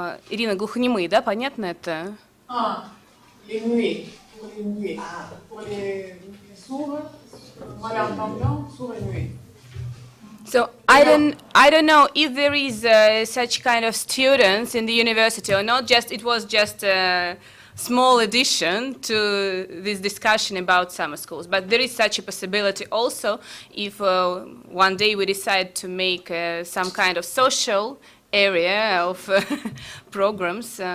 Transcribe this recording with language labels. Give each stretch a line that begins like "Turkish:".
Russian: Ирина, глухонемые, да, понятно это?
French: Les muets. Pour les sourds, malentendants, sourds et muets.
English: So I don't know if there is such kind of students in the university or not. It was just a small addition to this discussion about summer schools. But there is such a possibility also if one day we decide to make some kind of social area of programs.